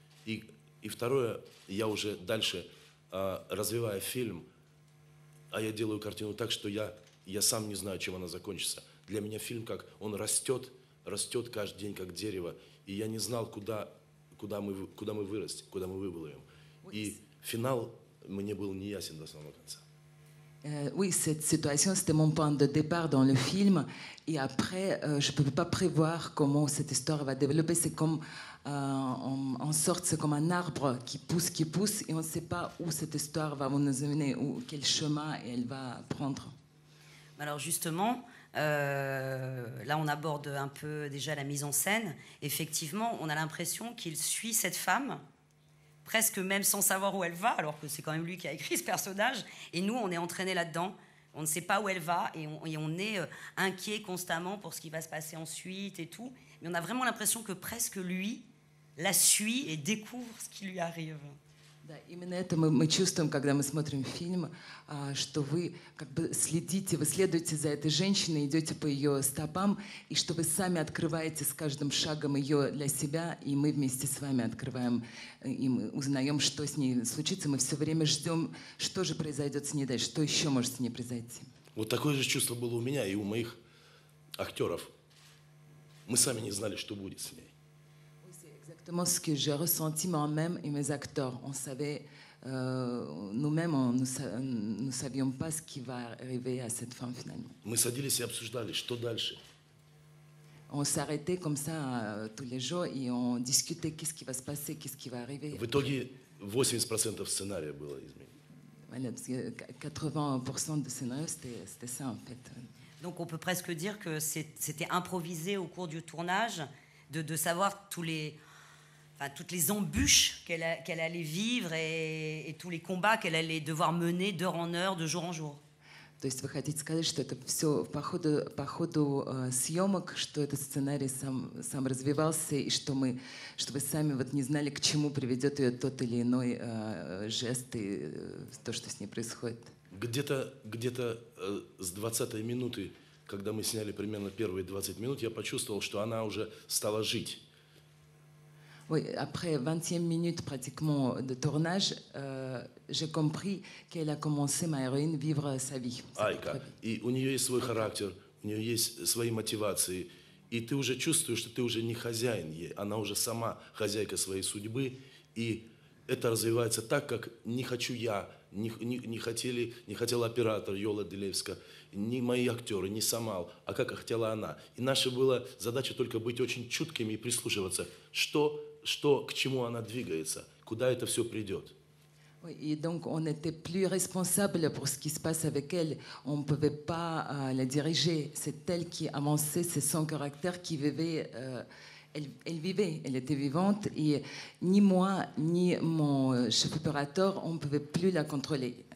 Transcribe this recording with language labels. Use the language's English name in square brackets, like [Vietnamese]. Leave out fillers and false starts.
[Russian] И второе, я уже дальше, развивая фильм, а я делаю картину так, что я сам не знаю, чем она закончится. Для меня фильм, как он растет каждый день, как дерево, и я не знал, куда мы вырастем, куда мы выбылаем. И финал мне был не ясен до самого конца. [French] Oui, cette situation, c'était mon point de départ dans le film. Et après, je ne peux pas prévoir comment cette histoire va développer. C'est comme, en sorte, c'est comme un arbre qui pousse, et on ne sait pas où cette histoire va nous amener, ou quel chemin elle va prendre. Alors justement, là on aborde un peu déjà la mise en scène. Effectivement, on a l'impression qu'il suit cette femme presque même sans savoir où elle va, alors que c'est quand même lui qui a écrit ce personnage. Et nous, on est entraînés là-dedans. On ne sait pas où elle va et on est inquiet constamment pour ce qui va se passer ensuite et tout. Mais on a vraiment l'impression que presque lui la suit et découvre ce qui lui arrive. [Russian] Да, именно это мы чувствуем, когда мы смотрим фильм, что вы как бы следите, вы следуете за этой женщиной, идете по ее стопам, и что вы сами открываете с каждым шагом ее для себя, и мы вместе с вами открываем, и мы узнаем, что с ней случится. Мы все время ждем, что же произойдет с ней дальше, что еще может с ней произойти. Вот такое же чувство было у меня и у моих актеров. Мы сами не знали, что будет с ней. [French] Exactement ce que j'ai ressenti moi-même et mes acteurs. On savait, nous-mêmes, nous ne savions pas ce qui va arriver à cette fin finalement. [Russian] Мы садились и обсуждали, что дальше. [French] On s'arrêtait comme ça tous les jours et on discutait qu'est-ce qui va se passer, qu'est-ce qui va arriver. [Russian] В итоге 80% сценария было изменено. [French] Voilà, parce que 80% de scénario, c'était ça en fait. Donc on peut presque dire que c'était improvisé au cours du tournage, de savoir toutes les embûches qu'elle allait vivre et tous les combats qu'elle allait devoir mener d'heure en heure, de jour en jour. [Russian] То есть вы хотите сказать, что это все по ходу съемок, что этот сценарий сам развивался, и что вы сами вот не знали, к чему приведет ее тот или иной жест и то, что с ней происходит? Где-то с 20-й минуты, когда мы сняли примерно первые 20 минут, я почувствовал, что она уже стала жить. [French] Oui, après 20e minute pratiquement de tournage, j'ai compris qu'elle a commencé, ma héroïne, vivre sa vie. [Russian] Айка. И у нее есть свой характер, у нее есть свои мотивации. И ты уже чувствуешь, что ты уже не хозяин ей, она уже сама хозяйка своей судьбы. И это развивается так, как не хочу я, не хотел оператор Йола Делевска, ни мои актеры, ни Самал, а как хотела она. И наша была задача только быть очень чуткими и прислушиваться, что к чему она двигается, куда это все придет. [French] Oui, et donc on n'était plus responsable pour ce qui se passe avec elle. On ne pouvait pas la diriger. C'est elle qui avançait, c'est son caractère qui vivait. Elle vivait, elle était vivante. Et ni moi, ni mon chef opérateur, on ne pouvait plus la contrôler.